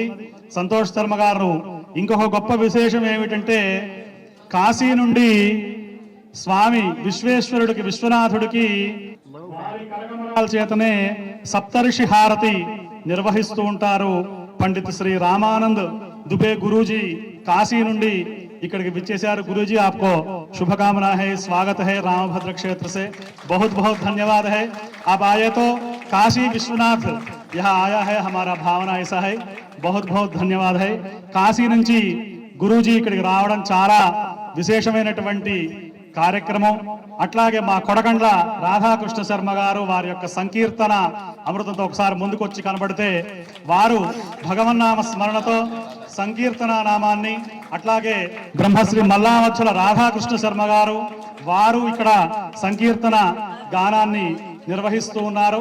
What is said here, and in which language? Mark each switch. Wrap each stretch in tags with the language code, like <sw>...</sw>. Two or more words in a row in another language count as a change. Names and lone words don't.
<te>సంతోష్ శర్మ గారు ఇంకొక గొప్ప విశేషం ఏమిటంటే, కాశీ నుండి స్వామి విశ్వేశ్వరుడికి, విశ్వనాథుడికి చేతనే సప్తర్షి హారతి నిర్వహిస్తూ ఉంటారు. పండిత్ శ్రీ రామానంద్ दुबे गुरुजी काशी నుండి ఇక్కడికి విచ్చేశారు.</te> <hi>गुरुजी आपको शुभकामना है, स्वागत है रामभद्र क्षेत्र से, बहुत बहुत धन्यवाद है. आप आए तो काशी विश्वनाथ यहाँ आया है, हमारा भावना ऐसा है. बहुत बहुत धन्यवाद है.</hi> <te>काशी నుంచి गुरुजी ఇక్కడికి రావడం చాలా విశేషమైనటువంటి కార్యక్రమం. అట్లాగే మా కొడకండ్ల రాధాకృష్ణ శర్మ గారు వారి యొక్క సంకీర్తన అమృతంతో ఒకసారి ముందుకొచ్చి కనబడితే వారు భగవన్నామ స్మరణతో సంకీర్తన నామాన్ని, అట్లాగే బ్రహ్మశ్రీ మల్లామచ్చుల రాధాకృష్ణ శర్మ గారు వారు ఇక్కడ సంకీర్తన గానాన్ని నిర్వహిస్తూ ఉన్నారు.</te>